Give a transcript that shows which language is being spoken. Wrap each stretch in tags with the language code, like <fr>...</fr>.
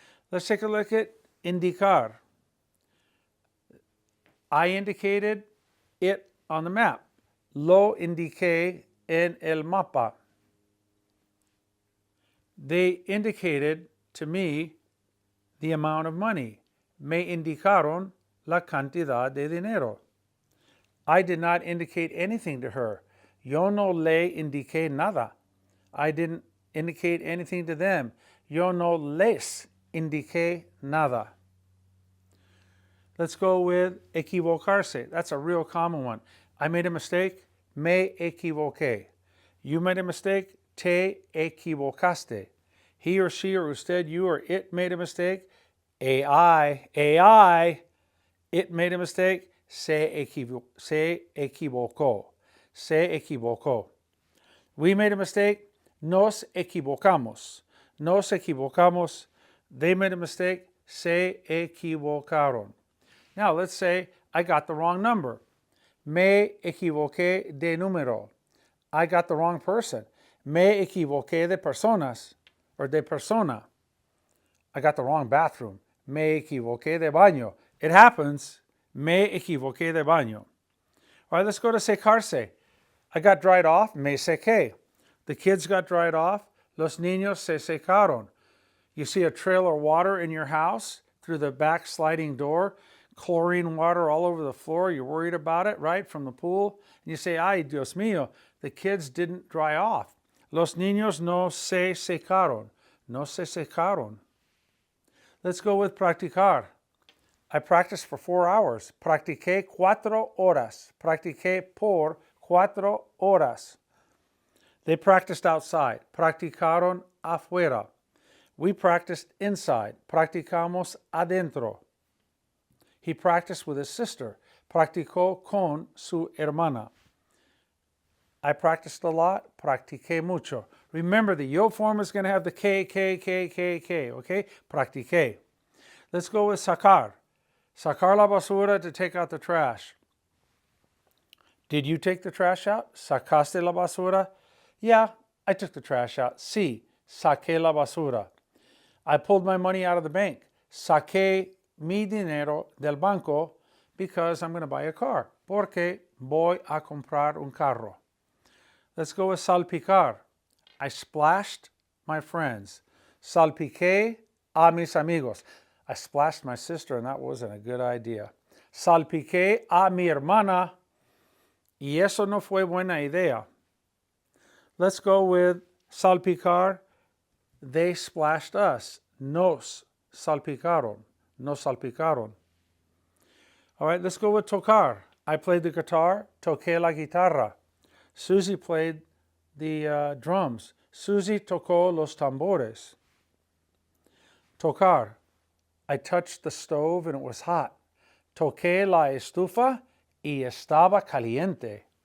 <en>Let's take a look at indicar. I indicated it on the map.</en> <es>Lo indiqué en el mapa.</es> <en>They indicated to me the amount of money.</en> <es>Me indicaron la cantidad de dinero.</es> <en>I did not indicate anything to her.</en> <es>Yo no le indiqué nada.</es> <en>I didn't indicate anything to them.</en> <es>Yo no les indiqué nada.</es> <en>Let's go with equivocarse. That's a real common one. I made a mistake.</en> <es>Me equivoqué.</es> <en>You made a mistake.</en> <es>Te equivocaste.</es> <en>He or she or usted, you or it made a mistake. AI, it made a mistake.</en> <es>Se equivocó. Se equivocó.</es> <en>We made a mistake.</en> <es>Nos equivocamos. Nos equivocamos.</es> <en>They made a mistake.</en> <es>Se equivocaron.</es> <en>Now let's say I got the wrong number.</en> <es>Me equivoqué de número.</es> <en>I got the wrong person.</en> <es>Me equivoqué de personas or de persona.</es> <en>I got the wrong bathroom.</en> <es>Me equivoqué de baño.</es> <en>It happens.</en> <es>Me equivoqué de baño.</es> <en>All right, let's go to secarse. I got dried off.</en> <es>Me sequé.</es> <en>The kids got dried off.</en> <es>Los niños se secaron.</es> <en>You see a trail of water in your house through the back sliding door, chlorine water all over the floor. You're worried about it, right, from the pool. And you say, ay, Dios mío, the kids didn't dry off.</en> <es>Los niños no se secaron. No se secaron.</es> <en>Let's go with practicar. I practiced for 4 hours.</en> <es>Practiqué 4 horas. Practiqué por 4 horas.</es> <en>They practiced outside.</en> <es>Practicaron afuera.</es> <en>We practiced inside.</en> <es>Practicamos adentro.</es> <en>He practiced with his sister.</en> <es>Practicó con su hermana.</es> <en>I practiced a lot.</en> <es>Practiqué mucho.</es> <en>Remember, the yo form is going to have the K, okay? Practiqué. Let's go with sacar.</en> <es>Sacar la basura,</es> <en>to take out the trash. Did you take the trash out?</en> <es>¿Sacaste la basura?</es> <en>Yeah, I took the trash out.</en> <es>Sí, saqué la basura.</es> <en>I pulled my money out of the bank.</en> <es>Saqué mi dinero del banco</es> <en>because I'm going to buy a car.</en> <es>Porque voy a comprar un carro.</es> <en>Let's go with salpicar. I splashed my friends.</en> <es>Salpiqué a mis amigos.</es> <en>I splashed my sister, and that wasn't a good idea.</en> <es>Salpiqué a mi hermana, y eso no fue buena idea.</es> <en>Let's go with salpicar. They splashed us.</en> <es>Nos salpicaron. Nos salpicaron.</es> <en>All right, let's go with tocar. I played the guitar.</en> <es>Toqué la guitarra.</es> <en>Susie played the drums.</en> <es>Susie tocó los tambores. Tocar.</es> <en>I touched the stove and it was hot.</en> <es>Toqué la estufa y estaba caliente.</es>